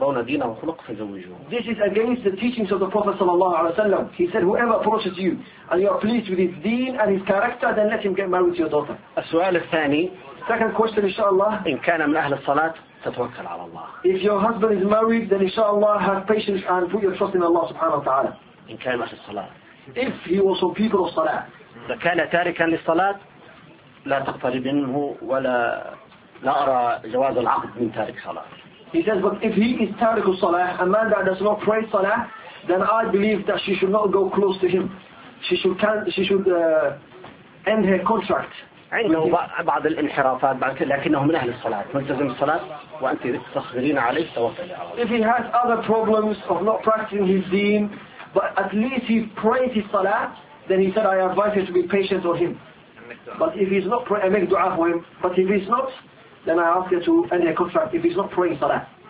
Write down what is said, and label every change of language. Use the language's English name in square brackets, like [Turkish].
[English] This is against the teachings of the Prophet sallallahu alaihi wasallam. He said, "Whoever approaches you and you are pleased with his deen and his character, then let him get married to your daughter." Second question, inshallah. [Arabic] إن كان من أهل الصلاة تتوكل على الله. [English] If your husband is married, then inshallah have patience and put your trust in Allah subhanahu wa taala. [Arabic] إن كان من أهل الصلاة. [English] If he was from people of salah. [Arabic] إذا كان تاركا للصلاة لا تقترب منه ولا لا أرى جواز العقد من تارك صلاة. [English] He says, but if he is tariqul salah, a man that does not pray salah, then I believe that she should not go close to him. She should end her contract. [Arabic] عنده بعض الانحرافات لكنه من أهل الصلاة ملتزم الصلاة وأنت تصغرين عليه توكل. [English] If he has other problems of not practicing his deen, but at least he prays his salah, then he said I advise you to be patient on him. But if he's not praying, I make dua for him. But if he's not, then I ask you to end your contract if he's not praying salah.